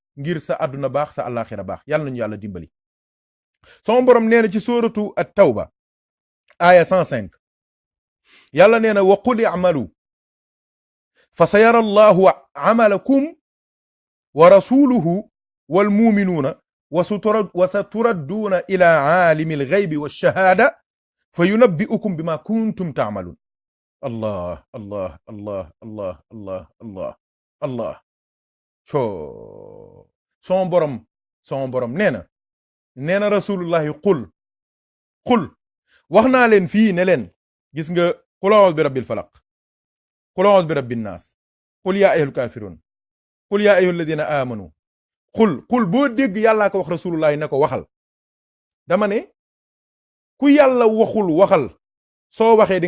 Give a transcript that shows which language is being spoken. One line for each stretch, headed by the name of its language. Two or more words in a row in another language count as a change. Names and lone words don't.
Wolof: ngir sa àdduna baax sa àllaaxira baax yàlla nañu yàlla dimbali sama borom nee na ci sóoratu at-tawba aaya 105 yàlla nee na
Arabic: وقل اعملوا فسيرى الله عملكم ورسوله والمؤمنون وستردون إلى عالم الغيب والشهادة فينبئكم بما كنتم تعملون الله
Wolof: co son borom nee na rasulullahi qul wax naa leen fii ne leen gis nga
Arabic: قل أعوذ برب الفلق قل أعوذ برب الناس قل يا أيها الكافرون قل يا أيها الذين آمنوا قل
Wolof: boo dégg yàllaa ko wax rasulullahi ne ko waxal dama ne ku yàlla waxul waxal soo waxee di